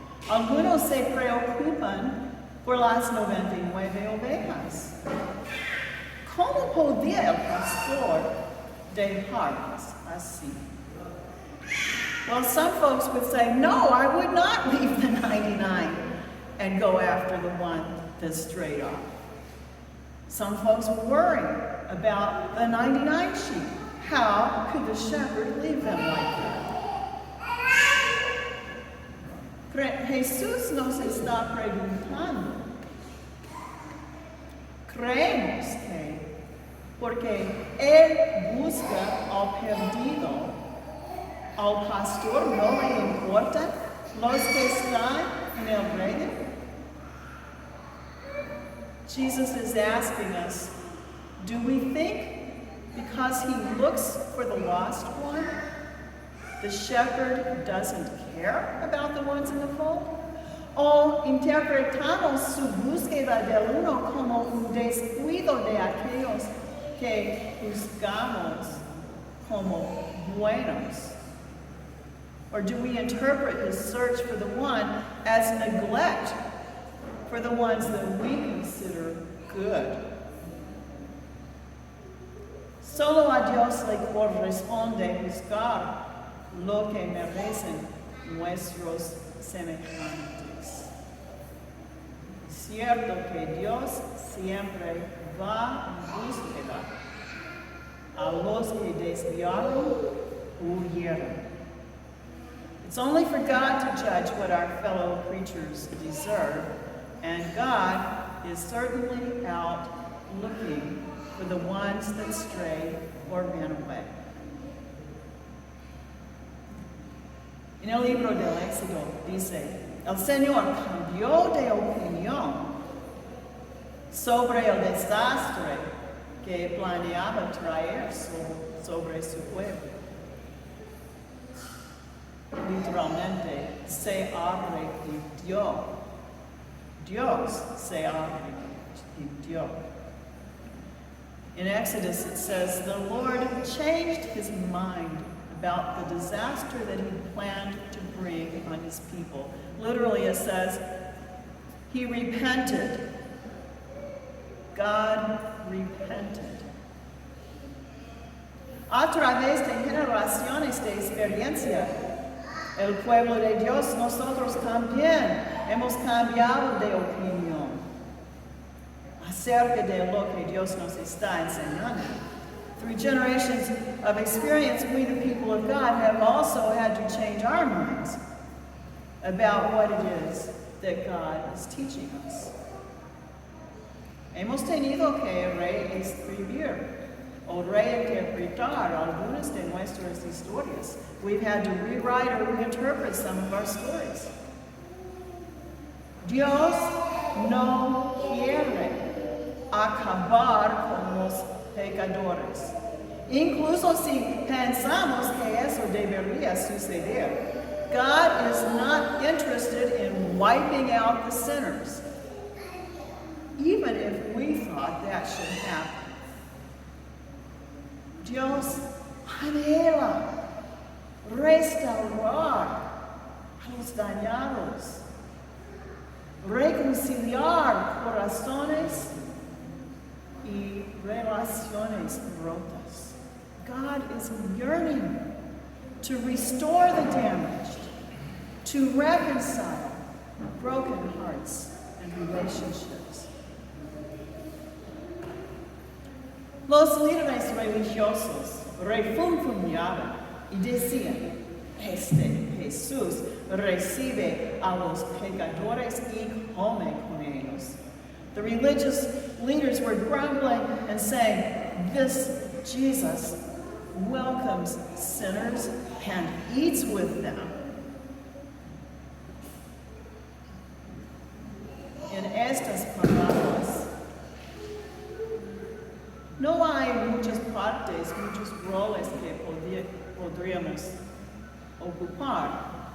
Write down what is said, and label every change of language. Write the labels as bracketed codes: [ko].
[es] Algunos se preocupan por las 99 ovejas. ¿Cómo podía el pastor dejarlas así? [en] Well, some folks would say, no, I would not leave the 99 and go after the one that's strayed off. Some folks worry about the 99 sheep. How could the shepherd leave them like that? [es] Jesús nos está preguntando. Creemos que porque Él busca al perdido, al pastor no le importan los que están en el reino. [en] Jesus is asking us, do we think because He looks for the lost one, the shepherd doesn't care about the ones in the fold? [es] ¿O interpretamos su búsqueda del uno como un descuido de aquellos que juzgamos como buenos? [en] Or do we interpret His search for the one as neglect for the ones that we consider good? [es] Solo a Dios le corresponde juzgar lo que merecen nuestros semejantes. Cierto que Dios siempre va en búsqueda a los que desviaron o huyeron. [en] It's only for God to judge what our fellow creatures deserve, and God is certainly out looking for the ones that strayed or ran away. [es] En el libro del Éxodo dice, el Señor cambió de opinión sobre el desastre que planeaba traer sobre su pueblo. Literalmente, se arrepintió. Dios se arrepintió. [en] In Exodus it says, the Lord changed his mind about the disaster that he planned to bring on his people. Literally it says, he repented. God repented. [es] A través de generaciones de experiencia, el pueblo de Dios, nosotros también hemos cambiado de opinión acerca de lo que Dios nos está enseñando. [en] Through generations of experience, we, the people of God, have also had to change our minds about what it is that God is teaching us. [es] Hemos tenido que reescribir o reinterpretar algunas de nuestras historias. [en] We've had to rewrite or reinterpret some of our stories. [es] Dios no quiere acabar con los pecadores. Incluso si pensamos que eso debería suceder, [en] God is not interested in wiping out the sinners, even if we thought that should happen. [es] Dios anhela restaurar a los dañados, reconciliar corazones y relaciones rotas. [en] God is yearning to restore the damaged, to reconcile broken hearts and relationships. [es] Los líderes religiosos refunfuñaban y decían, Jesús recibe a los pecadores y come con ellos. [en] The religious leaders were grumbling and saying, this Jesus welcomes sinners and eats with them. [es] En estas palabras, no hay muchas partes, muchos roles que podríamos ocupar.